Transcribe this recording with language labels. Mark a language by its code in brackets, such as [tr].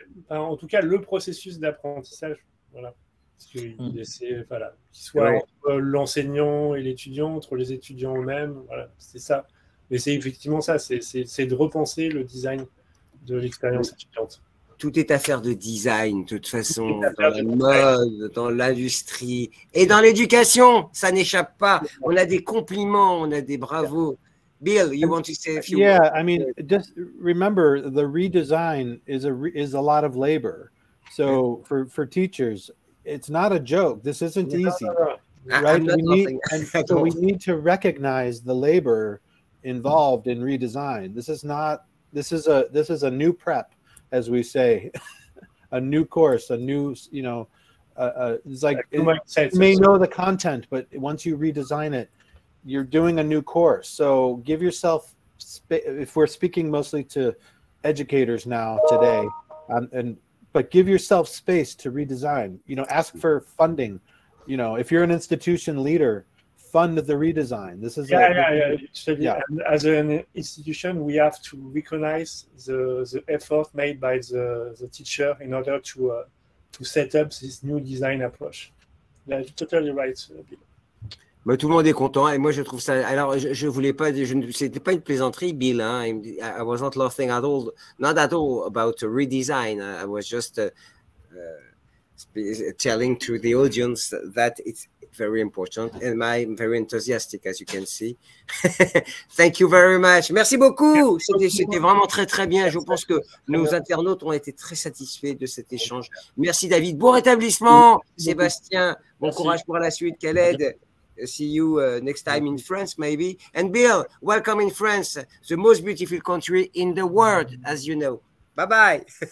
[fr] En tout cas, le processus d'apprentissage, voilà. Qu'il soit entre l'enseignant et l'étudiant, entre les étudiants eux-mêmes, voilà, c'est ça. Mais c'est effectivement ça, c'est de repenser le design de l'expérience étudiante. Tout est affaire de design, de toute façon, dans la mode, dans l'industrie et dans l'éducation, ça n'échappe pas. On a des compliments, on a des bravos. [en] Bill, you want to say a few words? Yeah, I mean, just remember the redesign is a lot of labor. So for teachers, it's not a joke. This isn't easy, right? We need to recognize the labor involved in redesign. This is a new prep, as we say, a new course, a new, it's like you may know the content, but once you redesign it, you're doing a new course. So give yourself, if we're speaking mostly to educators now today, but give yourself space to redesign, ask for funding. If you're an institution leader, fund the redesign. This is And as an institution, we have to recognize the effort made by the teacher in order to set up this new design approach. You're totally right, Bill. [fr] Bah, tout le monde est content et moi je trouve ça. Alors je voulais pas, c'était pas une plaisanterie, Bill. [en] Hein, I was not laughing at all, not at all about redesign. I was just telling to the audience that it's very important and I'm very enthusiastic, as you can see. Thank you very much. [fr] Merci beaucoup. C'était vraiment très très bien. Je pense que nos internautes ont été très satisfaits de cet échange. Merci David. Bon rétablissement, Sébastien. Bon courage pour la suite, Khaled. [en] See you next time in France, maybe. And Bill, welcome in France, the most beautiful country in the world, as you know. Bye-bye.